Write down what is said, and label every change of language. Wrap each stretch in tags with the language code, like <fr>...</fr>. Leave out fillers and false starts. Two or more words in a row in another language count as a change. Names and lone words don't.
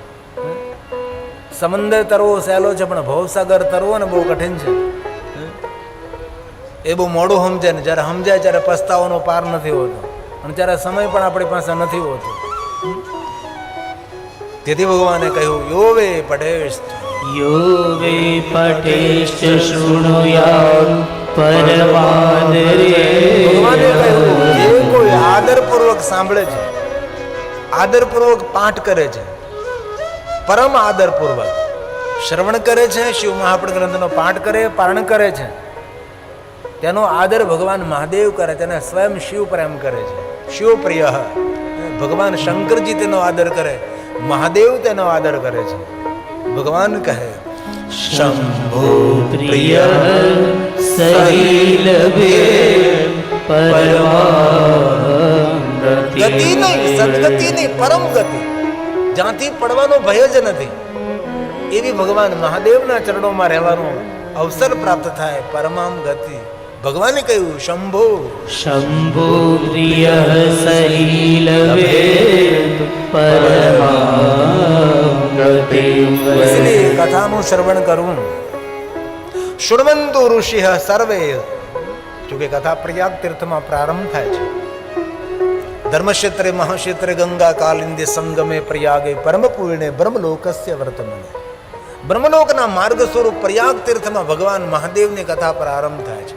<gu>સમંદર તરવો સહેલો છે પણ ભવસાગર તરવો ને બહુ કઠિન છે. એ બહુ મોડું સમજે ને જ્યારે સમજાય ત્યારે પસ્તાવાનો પાર નથી હોતો અને ત્યારે સમય પણ આપણી પાસે નથી હોતો. તેથી ભગવાને કહ્યું</gu> <sa>યો વે પઢેશ્ચ यो वे पठेश्च शृणुयात् परमादरे</sa> <gu>ભગવાને કહ્યું જે કોઈ આદરપૂર્વક સાંભળે છે, આદરપૂર્વક પાઠ કરે છે, પરમ આદરપૂર્વક શ્રવણ કરે છે, શિવ મહાપુરાણ ગ્રંથનો પાઠ કરે, પારણ કરે છે, તેનો આદર ભગવાન મહાદેવ કરે, તેને સ્વયં શિવ પ્રેમ કરે છે. શિવ પ્રિય, ભગવાન શંકરજી તેનો આદર કરે, મહાદેવ તેનો આદર કરે છે. ભગવાન કહે</gu> <sa>शंभो प्रिय सलीलवे परमागति</sa> <gu>ગતિ નહીં, સદગતિ નહીં, પરમ ગતિ, જ્યાંથી પડવાનો ભય જ નથી, એવી ભગવાન મહાદેવના ચરણોમાં રહેવાનો અવસર પ્રાપ્ત થાય, પરમામ ગતિ. ભગવાને કહ્યું શંભો</gu> <sa>शंभो प्रिय सलीलवे परमागति</sa> <gu>इसलिए કથાનું શ્રવણ કરવું.</gu> <sa>શૃણવંતુ ઋષિ સર્વે,</sa> <gu>જોકે કથા પ્રયાગ તીર્થમાં પ્રારંભ થાય છે.</gu> <sa>ધર્મક્ષેત્રે મહાક્ષેત્રે ગંગા કાલિંદે સંગમે પ્રયાગે પરમ પૂર્ણે બ્રહ્મલોકસ્ય વર્તમાને.</sa> <gu>બ્રહ્મલોકના માર્ગ સ્વરૂપ પ્રયાગ તીર્થમાં ભગવાન મહાદેવની કથા પ્રારંભ થાય છે.</gu>